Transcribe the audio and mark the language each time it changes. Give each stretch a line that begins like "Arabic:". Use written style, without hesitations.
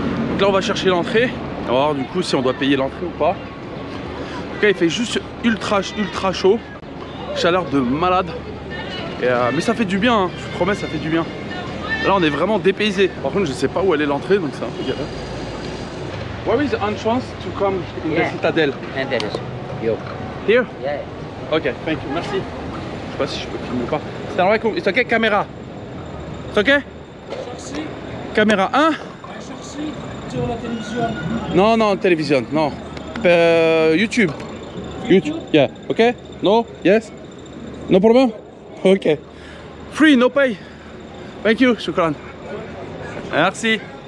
French: Donc là on va chercher l'entrée. On va voir du coup si on doit payer l'entrée ou pas. Donc là il fait juste ultra chaud. Chaleur de malade. Et, mais ça fait du bien, hein. Je vous promets ça fait du bien. Là on est vraiment dépaysé. Par contre je sais pas où elle est l'entrée donc c'est un peu galère.
English: Where is the entrance to come in the citadel? And that is you. Here? Yeah. Ok, thank you, merci.
French: Je sais pas si je peux filmer ou pas.
Arabic: Salam alaikum,
English: it's ok, caméra.
French: C'est ok?
English: Caméra 1?
French: Sur la télévision. Non, télévision, non.
English: YouTube. YouTube, yeah, ok? No? Yes? No problem? Ok. Free, no pay. Thank you, shukran. Merci.